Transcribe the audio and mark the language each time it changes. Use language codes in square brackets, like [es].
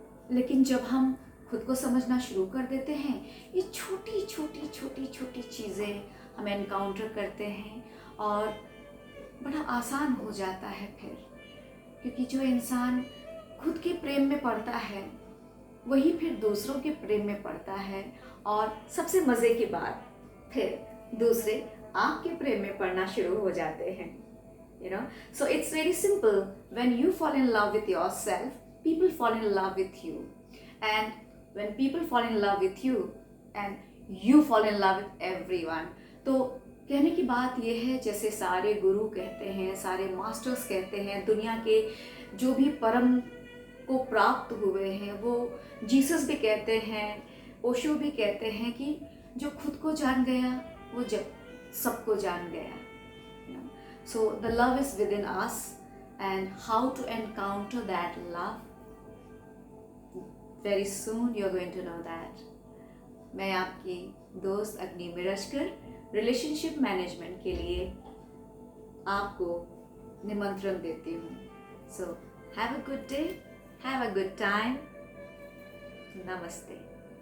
[hi] लेकिन जब हम खुद को समझना शुरू कर देते हैं, ये छोटी छोटी छोटी छोटी चीज़ें हम एनकाउंटर करते हैं और बड़ा आसान हो जाता है फिर क्योंकि जो इंसान खुद के प्रेम में पड़ता है वही फिर दूसरों के प्रेम में पड़ता है, और सबसे मज़े की बात, फिर दूसरे आपके प्रेम में पड़ना शुरू हो जाते हैं। [en] You know, so it's very simple. When you fall in love with yourself, people fall in love with you, and when people fall in love with you, and you fall in love with everyone. [hi] तो कहने की बात यह है, जैसे सारे गुरु कहते हैं, सारे मास्टर्स कहते हैं, दुनिया के जो भी परम को प्राप्त हुए हैं, वो जीसस भी कहते हैं, ओशो भी कहते हैं कि जो खुद को जान गया वो जब सबको जान गया। [en] So the love is within us, and how to encounter that love, very soon you're going to know that. [hi] मैं आपकी दोस्त अग्नि मिरजकर रिलेशनशिप मैनेजमेंट के लिए आपको निमंत्रण देती हूँ। [en] So have a good day, have a good time. Namaste.